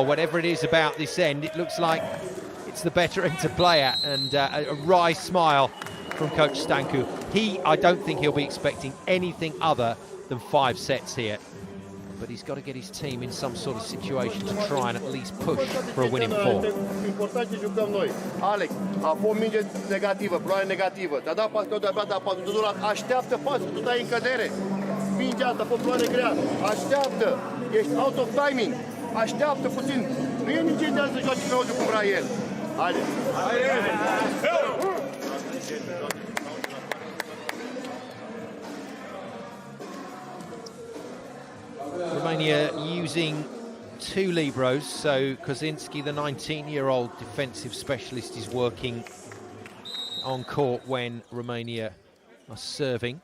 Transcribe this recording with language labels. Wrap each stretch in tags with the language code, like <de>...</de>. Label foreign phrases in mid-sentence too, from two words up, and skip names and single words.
<en>Whatever it is about this end, it looks like it's the better end to play at. And a wry smile from Coach Stanku. I don't think he'll be expecting anything other than 5 sets here. But he's got to get his team in some sort of situation to try and at least push for a winning 4.</en> <ro>Important ce jucăm noi. Alex, a fost minge negativă, ploaie negativă. Te-a dat pas, te-a dat pasul, tu doar așteaptă pasul, tu dai în cădere. Mingea asta, pe ploaie grea, așteaptă, ești</ro> <en>out of timing,</en> <ro>așteaptă puțin. Nu e nici ideal să joace Claudiu cum vrea el. Haide!</ro> <en>Romania using 2 Libros, so Kozinski, the 19-year-old defensive specialist, is working on court when Romania are serving.</en>